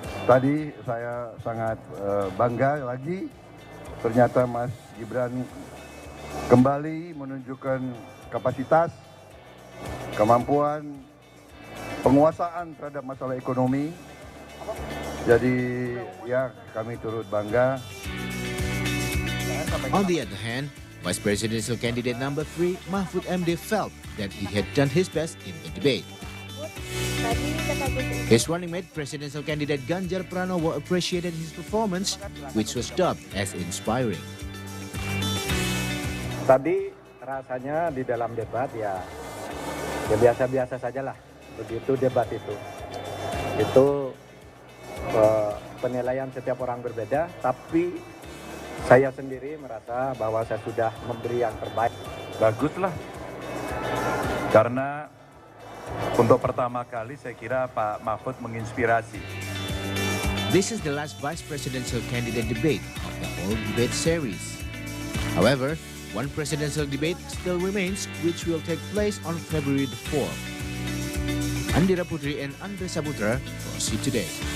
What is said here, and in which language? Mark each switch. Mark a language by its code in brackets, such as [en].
[id] Tadi saya sangat bangga lagi, ternyata Mas Gibran kembali menunjukkan kapasitas, kemampuan, penguasaan terhadap masalah ekonomi. Jadi ya kami turut bangga. [en] On the other hand, Vice Presidential candidate number 3, Mahfud MD, felt that he had done his best in the debate. His running mate, presidential candidate Ganjar Pranowo, appreciated his performance, which was dubbed as inspiring. [id] Tadi rasanya di dalam debat ya biasa-biasa sajalah. Begitu debat itu. Itu penilaian setiap orang berbeda, tapi saya sendiri merasa bahwa saya sudah memberi yang terbaik. Baguslah, karena untuk pertama kali saya kira Pak Mahfud menginspirasi. [en] This is the last vice presidential candidate debate of the whole debate series. However, one presidential debate still remains, which will take place on February the 4th. Andira Putri and Andre Saputra, for See Today.